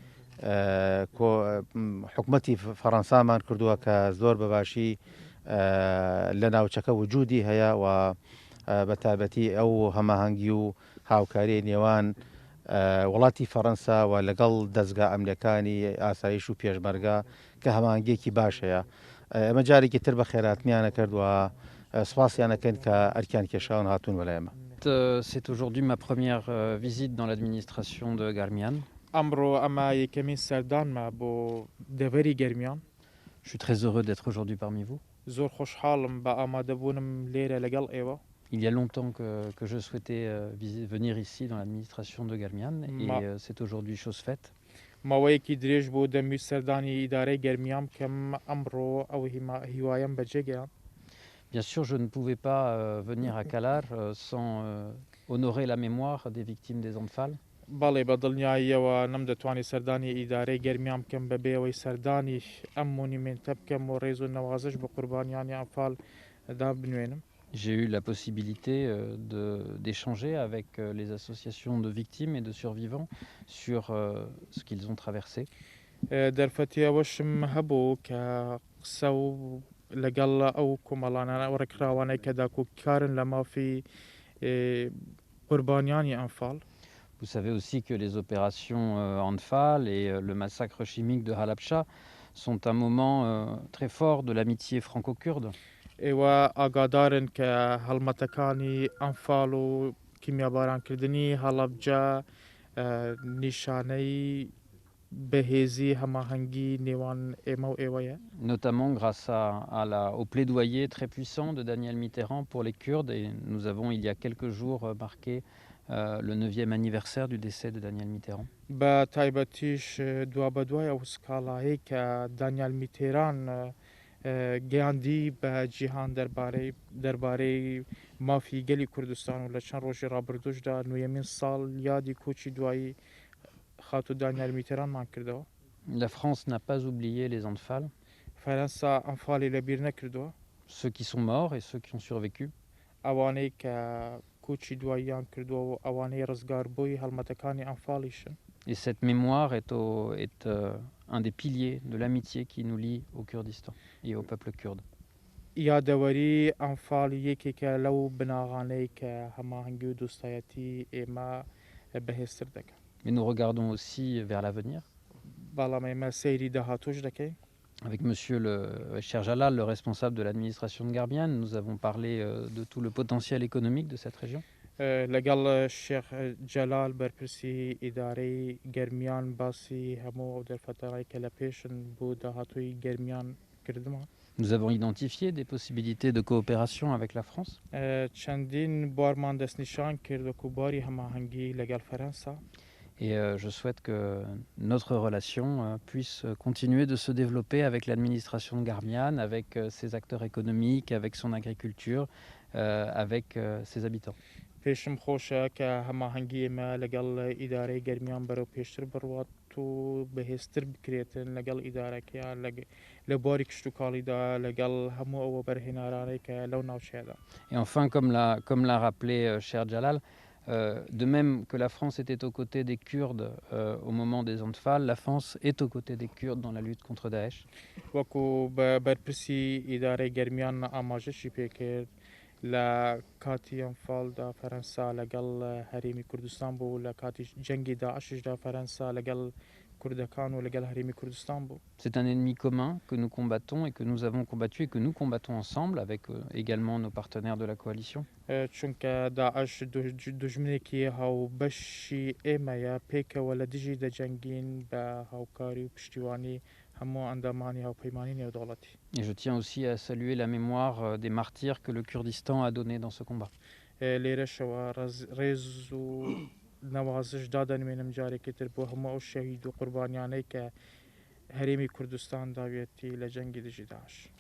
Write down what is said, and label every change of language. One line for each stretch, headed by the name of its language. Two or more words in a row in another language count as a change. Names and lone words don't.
Central Kurdish: حکوومەتی فەڕەنسامان کردووە کە زۆر بەباشی لە ناوچەکە وجودی هەیە و بە تایبەتی ئەو هەماهەنگی و هاوکاری نێوان وڵاتی فەڕەنسا و لەگەڵ دەستگا ئەمریکانی ئاسایش و پێشمەرگە کە هەمانگێکی باش هەیە ئەمە جارێکی تر بە خێراتمیانە کردووە سپاسیانەکەن کە ئەرکیان کێشاون هاتوون بەلای ئێمە.
French: C'est aujourd'hui ma première visite dans l'administration de Garmian.
Central Kurdish: ئەمڕۆ ئەمە یەکەمین سەردانمە بۆ دەڤەری گەرمیان.
French: Je suis très heureux d'être aujourd'hui parmi vous.
Central Kurdish: زۆر خۆشحاڵم بە ئامادەبوونم لێرە لەگەڵ ئێوە.
French: Il y a longtemps que je souhaitais venir ici dans l'administration de Garmian et c'est aujourd'hui chose faite.
Central Kurdish: ماوەیەکی درێژ بۆ دەمویست سەردانی ئیدارەی گەرمیان کەم ئەمڕۆ ئەو هیوایم بەجێگەیان.
French: Bien sûr, je ne pouvais pas venir à Calar sans honorer la mémoire des victimes des Anfal.
Central Kurdish: بەڵێ بە دڵنیاییەوە نەمدەتوانی سەردانی ئیدارەی گەرمیان بکەم بەبێەوەی سەردانی ئەم مونیمنتە بکەم و ڕێز و نەوازش بە قوربانیانی ئەنفالدا بنوێنم.
French: J'ai eu la possibilité d'échanger avec les associations de victimes et de survivants sur ce qu'ils ont traversé.
Central Kurdish: دەرفەتیەوەشم هەبوو کە قسە و لەگەڵ ئەو کۆمەڵانە ڕێکخراوانەی کە داکۆکارن لە مافی قوربانیانی ئەنفال.
French: Vous savez aussi que les opérations Anfal et le massacre chimique de Halabja sont un moment très fort de l'amitié franco-kurde.
Central Kurdish: ئێوە ئاگادارن کە هەڵمەتەکانی ئەنفال و کیمیابارانکردنی هەڵەبجە نیشانەی بەهێزی هەماهەنگی نێوان ئێمە و ئێوەیە.
French: Notamment grâce au plaidoyer très puissant de Daniel Mitterrand pour les Kurdes et nous avons il y a quelques jours marqué le 9e anniversaire du décès de Daniel Mitterrand.
Central Kurdish: بە تایبەتیش دوا بە دوای ئەو سکاڵایی کە دانیال میتێران گەیاندی بە جیهان دەربارەی مافی گەلی کوردستان و لە چەند ڕۆژی ڕابردوشدا نوێمین ساڵ یادی کۆچی دوایی خاتو دانیال میتێرانمان کردەوە.
French: La France n'a pas oublié les Anfal.
Central Kurdish: فەرەنسا ئەنفالی لەبیر نەکردووە.
French: Ceux qui sont morts et ceux qui ont survécu.
Central Kurdish: ئەوانەی کە کۆچی دواییان کردووە و ئەوانەی ڕزگاربووی هەڵمەتەکانی ئەنفالیشن.
French: Et cette mémoire est un des piliers de l'amitié qui nous lie au Kurdistan et au peuple kurde.
Central Kurdish: یادەوەری ئەنفال یەکێکە لەو بناغانەی کە هەماهەنگی و دۆستایەتی ئێمە بەهێزتر دەکەن.
French: Mais nous regardons aussi vers l'avenir.
Central Kurdish: بەڵام ئێمە سەیری داهاتوش دەکەین.
French: Avec monsieur le Cher Jalal, le responsable de l'administration de Garmian, nous avons parlé de tout le potentiel économique de cette région.
Central Kurdish: لەگەڵ شێخ جەلال بەرپرسی ئیدارەی گەرمیان باسی هەموو ئەو دەرفەتەڕای کە لە پێشن بۆ داهاتووی گەرمیان کردمان.
French: Nous avons identifié des possibilités de coopération avec la France.
Central Kurdish: چەندین بوارمان دەستنیشان کرد وەکو بواری هەماهەنگی لەگەڵ فەرەنسا.
French: Et je souhaite que notre relation puisse continuer de se développer avec l'administration de Garmiane, avec ses acteurs économiques, avec son agriculture, avec ses habitants.
Central Kurdish: پێشم خۆشە کە هەماهەنگی ئێمە لەگەڵ ئیدارەی گەرمیان بەرەو پێشتر بڕوات و بەهێزتر بکرێتن لەگەڵ ئیدارەکەیان لە بواری کشت و کاڵیدا لەگەڵ هەموو ئەوە بەرهێنارانەی کە لەو ناوچەیەدا.
French: Et enfin, comme l'a rappelé cher Jalal, de même que la France était aux côtés des Kurdes au moment des Anfal, la France est aux côtés des Kurdes dans la lutte contre Daesh.
Central Kurdish: وەکو بەرپرسی ئیدارەی گەرمیان ئاماژەشی پێکرد لە کاتی ئەنفاڵدا فەرەنسا لەگەڵ هەرێمی کوردستان بوو لە کاتی جەنگی داعششدا فەرەنسا لەگەڵ کوردەکان و لەگەڵ هەرێمی کوردستان بوو.
French: C'est un ennemi commun que nous combattons et que nous avons combattu et que nous combattons ensemble avec également nos partenaires de la coalition.
Central Kurdish: چونکە داعش دژمنێکی هاوبەشی ئێمەیە پێکەوە لە دژی دەجەنگین بە هاوکاری و پشتیوانی هەموو ئەندامانی هاوپەیمانی نێودەوڵەتی.
French: Et je tiens aussi à saluer la mémoire des martyrs que le Kurdistan a donné dans ce combat.
Central Kurdish: لێرەشەوە ڕێز و نەوازش دادەنوێنم جارێکی تر بۆ هەموو ئەو شەهید و قوربانیانەی کە هەرێمی کوردستان داوێتی لە جەنگی دژی داعش.